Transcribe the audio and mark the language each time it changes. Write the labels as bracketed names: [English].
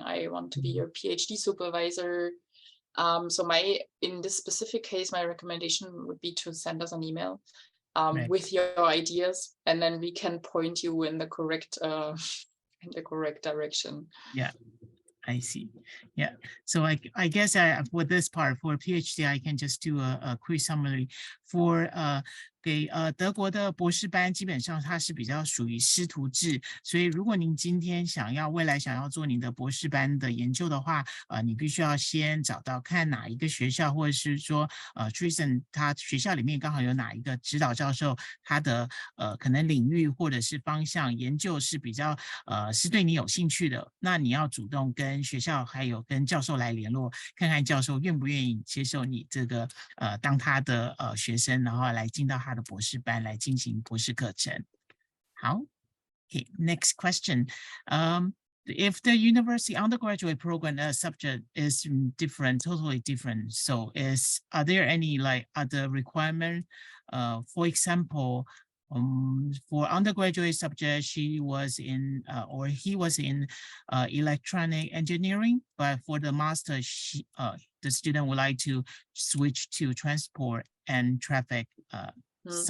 [English] I want to be your PhD supervisor. So in this specific case, my recommendation would be to send us an email with your ideas, and then we can point you in the correct direction. Yeah. I see. Yeah. So I guess for this part, for PhD, I can just do a quick summary. For [Chinese] 给德国的博士班，基本上它是比较属于师徒制，所以如果您今天未来想要做您的博士班的研究的话，你必须要先找到看哪一个学校，或者是说Dresden 他学校里面刚好有哪一个指导教授，他的可能领域或者是方向研究是比较是对你有兴趣的，那你要主动跟学校还有跟教授来联络，看看教授愿不愿意接受你这个当他的学生，然后来进到他的博士班来进行博士课程。好 [English] ，Okay, next question. If the university undergraduate program subject is different, totally different, so are there any like other requirement? For example, for undergraduate subject, he was in electronic engineering, but for the master, the student would like to switch to transport and traffic science.